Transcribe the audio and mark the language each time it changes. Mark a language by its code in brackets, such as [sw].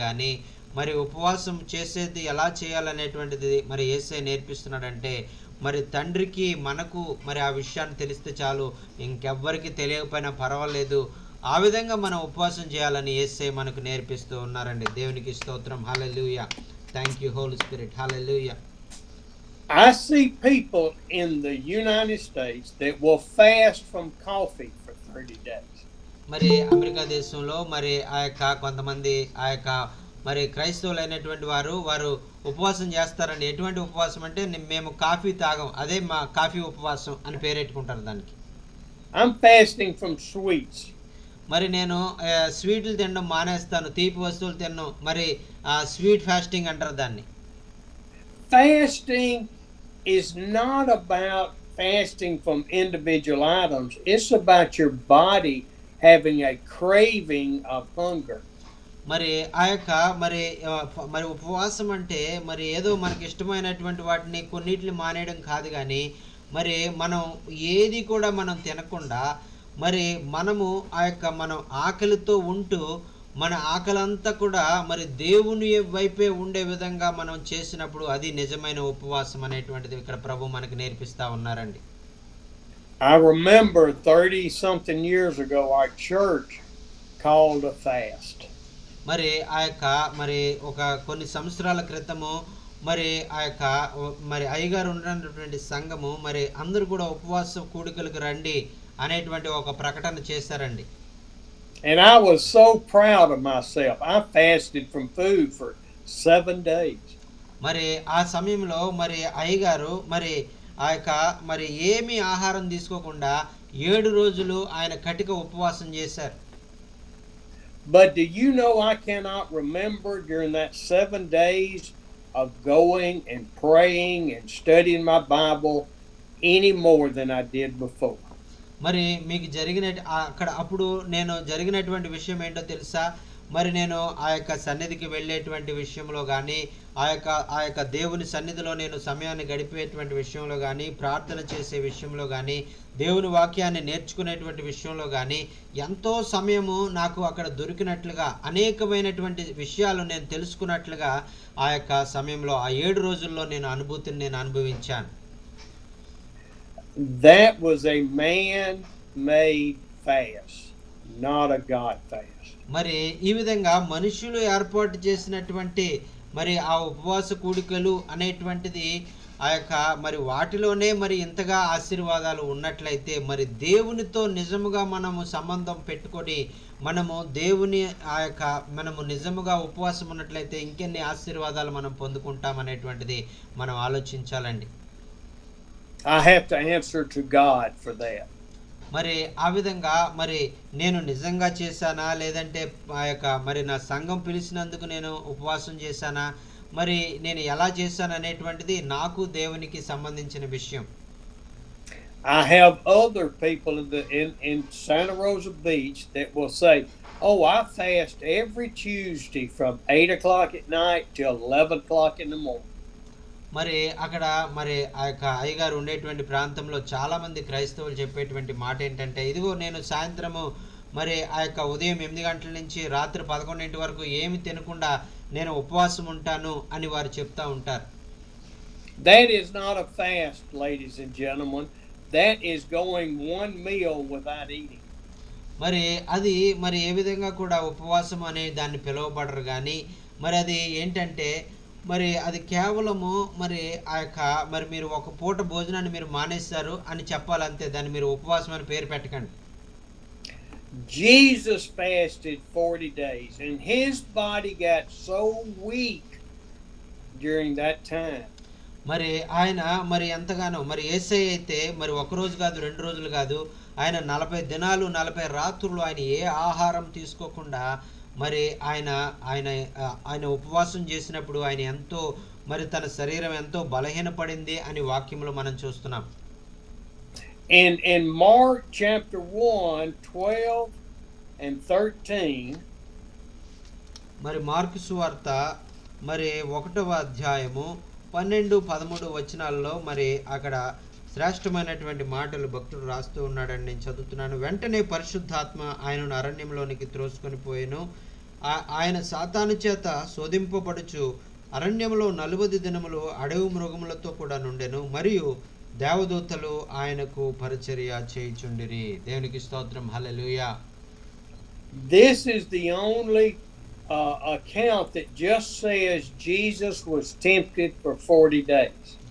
[te] కానీ మరి ఉపవాసం చేసేది ఎలా చేయాలనేటువంటిది మరి యేసయ్య నేర్పిస్తున్నాడంటే, మరి తండ్రికి మనకు మరి ఆ విషయాన్ని తెలిస్తే చాలు, ఇంకెవ్వరికి తెలియకపోయినా పర్వాలేదు, ఆ విధంగా మనం ఉపవాసం చేయాలని యేసయ్య మనకు నేర్పిస్తూ ఉన్నారండి. దేవునికి స్తోత్రం. హల్లెలూయా. [en] Thank you Holy Spirit. [te] Hallelujah. [en] I see people in the United States that will fast from coffee for 30 days. [te] మరి అమెరికా దేశంలో మరి ఆ యొక్క కొంతమంది ఆ యొక్క మరి క్రైస్తవులైనటువంటి వారు ఉపవాసం చేస్తారండి. ఎటువంటి ఉపవాసం అంటే, మేము కాఫీ తాగం, అదే మా కాఫీ ఉపవాసం అని పేరెట్టుకుంటారు దానికి. [en] I'm fasting from sweets. [te] మరి నేను స్వీట్లు తినడం మానేస్తాను, తీపి వస్తువులు తినను, మరి స్వీట్ ఫాస్టింగ్ అంటారు దాన్ని. [en] Fasting is not about fasting from individual items. It's about your body having a craving of hunger. [te] మరి ఆ యొక్క మరి ఉపవాసం అంటే మరి ఏదో మనకి ఇష్టమైనటువంటి వాటిని కొన్నిటిని మానేయడం కాదు, కానీ మరి మనం ఏది కూడా మనం తినకుండా మరి మనము మనం ఆకలితో ఉంటూ మన ఆకలంతా కూడా మరి దేవుని వైపే ఉండే విధంగా మనం చేసినప్పుడు అది నిజమైన ఉపవాసం అనేటువంటిది ఇక్కడ ప్రభు మనకి నేర్పిస్తా ఉన్నారండి. [en] I remember 30 something years ago our church called a fast. [te] మరి మరి ఒక కొన్ని సంవత్సరాల క్రితము మరి మరి అయ్యగారు ఉన్నటువంటి సంఘము మరి అందరూ కూడా ఉపవాస కూడికలకు రండి అనేటువంటి ఒక ప్రకటన చేశారండి. [en] And I was so proud of myself. I fasted from food for 7 days. [te] మరి ఆ సమయంలో మరి అయ్యగారు మరి మరి ఏమీ ఆహారం తీసుకోకుండా 7 రోజులు ఆయన కటిక ఉపవాసం చేశారు. [en] But do you know I cannot remember during that 7 days of going and praying and studying my Bible any more than I did before. [te] మరి మీకు అప్పుడు నేను జరిగినటువంటి విషయం ఏంటో తెలుసా? మరి నేను సన్నిధికి వెళ్ళేటువంటి విషయంలో కానీ దేవుని సన్నిధిలో నేను సమయాన్ని గడిపేటువంటి విషయంలో కానీ ప్రార్థన చేసే విషయంలో కానీ దేవుని వాక్యాన్ని నేర్చుకునేటువంటి విషయంలో కానీ ఎంతో సమయము నాకు అక్కడ దొరికినట్లుగా అనేకమైనటువంటి విషయాలు నేను తెలుసుకున్నట్లుగా సమయంలో ఆ 7 రోజుల్లో నేను అనుభూతిని అనుభవించాను. [en] That was a man-made fast, not a God fast. [te] మరి ఈ విధంగా మనుషులు ఏర్పాటు చేసినటువంటి మరి ఆ ఉపవాస కూడికలు అనేటువంటిది మరి వాటిలోనే మరి ఇంతగా ఆశీర్వాదాలు ఉన్నట్లయితే మరి దేవునితో నిజముగా మనము సంబంధం పెట్టుకొని మనము దేవుని మనము నిజముగా ఉపవాసం ఉన్నట్లయితే ఇంకెన్ని ఆశీర్వాదాలు మనం పొందుకుంటాం అనేటువంటిది మనం ఆలోచించాలండి. [en] I have to answer to God for that. [te] మరి ఆ విధంగా మరి నేను నిజంగా చేశానా లేదంటే మరి నా సంఘం పిలిచినందుకు నేను ఉపవాసం చేశానా మరి నేను ఎలా చేశాను అనేటువంటిది నాకు దేవునికి సంబంధించిన విషయం. [en] I have other people in Santa Rosa Beach that will say, "Oh, I fast every Tuesday from 8 o'clock at night till 11 o'clock in the morning." [te] మరి అక్కడ మరి అయ్యగారు ఉండేటువంటి ప్రాంతంలో చాలా మంది క్రైస్తవులు చెప్పేటువంటి మాట ఏంటంటే, ఇదిగో నేను సాయంత్రము మరి ఉదయం 8 గంటల నుంచి రాత్రి 11 వరకు ఏమి తినకుండా నేను ఉపవాసం ఉంటాను అని వారు చెప్తా ఉంటారు. [en] That is not a fast, ladies and gentlemen. That is going one meal without eating. [te] మరి అది మరి ఏ విధంగా కూడా ఉపవాసం అనే దాన్ని పిలువబడరు కానీ మరి అది ఏంటంటే మరి అది కేవలము మరి మరి మీరు ఒక పూట భోజనాన్ని మీరు మానేస్తారు అని చెప్పాలంతే, దాన్ని మీరు ఉపవాసం అని పేరు పెట్టకండి. [en] Jesus fasted 40 days and his body got so weak during that time. [te] మరి ఆయన మరి ఎంతగానో మరి యేసయ్య అయితే మరి ఒక రోజు కాదు 2 రోజులు కాదు, ఆయన 40 దినాలు 40 రాత్రులు ఆయన ఏ ఆహారం తీసుకోకుండా మరి ఆయన ఉపవాసం చేసినప్పుడు ఆయన ఎంతో మరి తన శరీరం ఎంతో బలహీనపడింది అని వాక్యంలో మనం చూస్తున్నాం. [en] In Mark chapter 1, 12 and 13, [te] మరి మార్కు సువార్త మరి 1వ అధ్యాయము 12-13 వచనాల్లో మరి అక్కడ శ్రేష్టమైనటువంటి మాటలు భక్తుడు రాస్తూ ఉన్నాడని నేను చదువుతున్నాను. వెంటనే పరిశుద్ధాత్మ ఆయనను అరణ్యంలోనికి త్రోసుకొని పోయెను. ఆయన సాతాను చేత శోధింపబడుచు అరణ్యంలో 40 దినములు అడవి మృగములతో కూడా నుండెను. మరియు దేవదూతలు ఆయనకు పరిచర్య చేయుచుండిరి. దేవునికి స్తోత్రం. హల్లెలూయా. [en] This is the only account that just says Jesus was tempted for 40 days.